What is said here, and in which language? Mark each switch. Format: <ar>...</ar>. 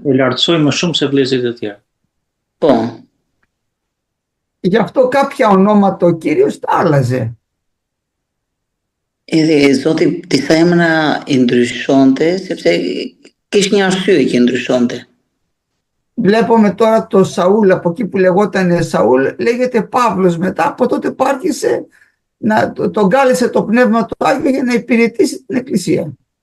<sq>E lartësoi më shumë se vëllezërit e tjerë. Po.</sq> <el>Γι' αυτό κάποια ονόματα ο Κύριος τα άλλαζε.</el> <sq>Edhe Zoti disa emra i ndryshonte, sepse kishte një arsye që ndryshonte.</sq> <el>Βλέπουμε τώρα το Σαούλ, από εκεί που λεγόταν Σαούλ, λέγεται Παύλος μετά, από τότε που άρχισε τον κάλεσε το Πνεύμα του Άγιο για να υπηρετήσει την Εκκλησία.</el>